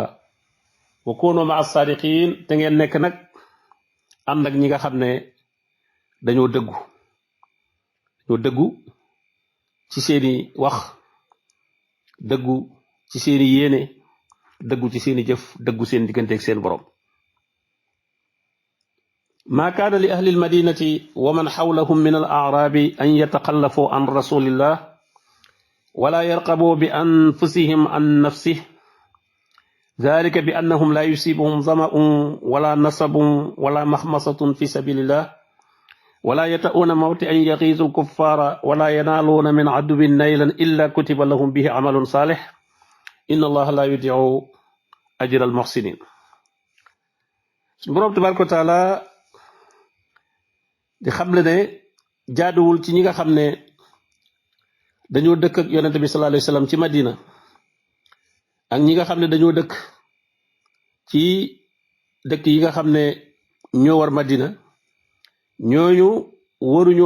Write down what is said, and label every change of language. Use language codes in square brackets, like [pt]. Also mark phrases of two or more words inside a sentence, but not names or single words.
[ar] وكونوا مع الصادقين [wo] te ngeen nekk nag ànd ak ñi nga xam ne dañoo dëggu ci seeni wax dëggu ci seeni yéene dëggu ci seeni jëf dëggu seen digganteeg seen borom [ar] ما كان لأهل المدينة ومن حولهم من الأعراب أن يتخلفوا عن رسول الله ولا يرقبوا بأنفسهم عن نفسه ذلك بأنهم لا يصيبهم ظمأ ولا نصب ولا مخمصة في سبيل الله ولا يتؤون موطئا يغيظ الكفار ولا ينالون من عدو نيلا إلا كتب لهم به عمل صالح إن الله لا يضيع أجر المحسنين. [wo] borom [ar] تبارك تعالى [wo] di xamle ne jaaduwul ci ñi nga xam ne dañoo dëkk ak yonente bi [ar] صلى الله عليه وسلم [wo] ci Madina ak ñi nga xam ne dañoo dëkk ci dëkk yi nga xam ne ñoo war Madina ñooñu waruñoo